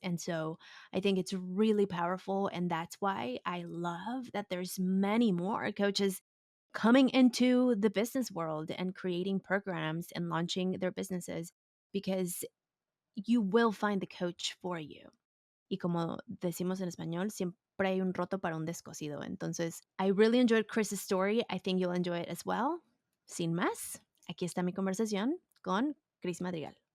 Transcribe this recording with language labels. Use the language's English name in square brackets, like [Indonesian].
[English] And so I think it's really powerful. And that's why I love that there's many more coaches coming into the business world and creating programs and launching their businesses, because you will find the coach for you. [Spanish] Y como decimos en español, siempre hay un roto para un descosido. Entonces, [English] I really enjoyed Chris's story. I think you'll enjoy it as well. [Spanish] Sin más, aquí está mi conversación con Criss Madrigal.